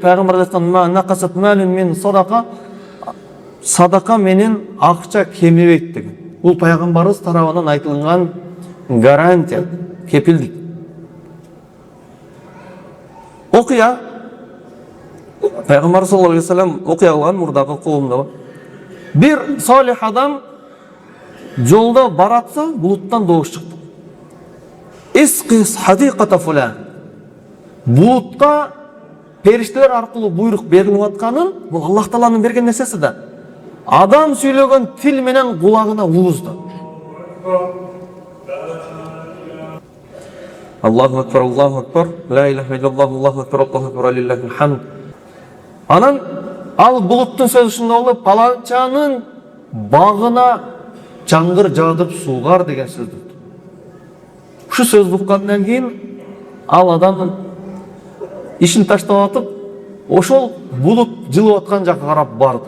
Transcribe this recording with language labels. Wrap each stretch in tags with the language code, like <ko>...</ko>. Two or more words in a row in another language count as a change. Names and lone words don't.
<ky>Пайгамбар айткан,</ky> <ar>"نقصت مال من صدقة",</ar> <ky>садака менен акча кемебейт деген. Бул пайгамбарыбыз тарабынан айтылган гарантия, кепилдик. Окуя Пайгамбар</ky> <ar>صلى الله عليه وسلم</ar> <ky>окуя кылган мурдагы коомдо. Бир салих адам жолдо баратса, булуттан добуш чыкты.</ky> <ar>اسق حديقة فلان.</ar> <ky>Булутка периштелер аркылуу буйрук берилип атканын, бул Аллах Тааланын берген нерсеси да. Адам сүйлөгөн тил менен кулагына угузду.</ky> <ar>الله أكبر الله أكبر لا إله إلا الله الله أكبر الله أكبر لله الحمد.</ar> <ky>Анан ал булуттун сөзү ушундай болуп, паланчанын багына чаңгыр жаадырып суугар деген сөздү. Ушу сөздү уккандан кийин ал адам ишин таштап атып, ошол булут жылып аткан жакка карап барды.</ky>